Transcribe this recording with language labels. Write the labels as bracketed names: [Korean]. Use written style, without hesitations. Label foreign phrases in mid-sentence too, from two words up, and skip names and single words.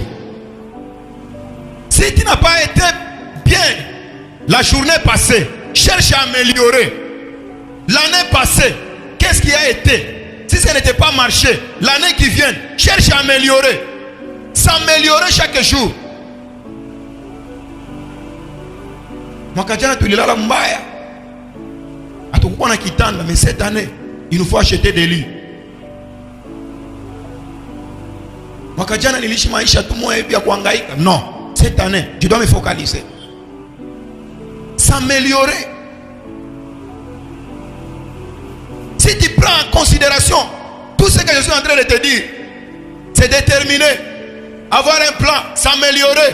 [French] Si tu n'as pas été bien la journée passée, cherche à améliorer. L'année passée, qu'est-ce qui a été? Si ça n'était pas marché, l'année qui vient, cherche à améliorer. S'améliorer chaque jour. [Swahili] Mwakajana tulilala mbaya. Hatukuwa na kitanda, [French] mais cette année, il nous faut acheter des lits. [Swahili] Mwakajana niliishi maisha tu moja hivi ya kuhangaika. [French] Non, cette année, je dois me focaliser. S'améliorer. Si tu prends en considération tout ce que je suis en train de te dire, c'est déterminer, avoir un plan, s'améliorer.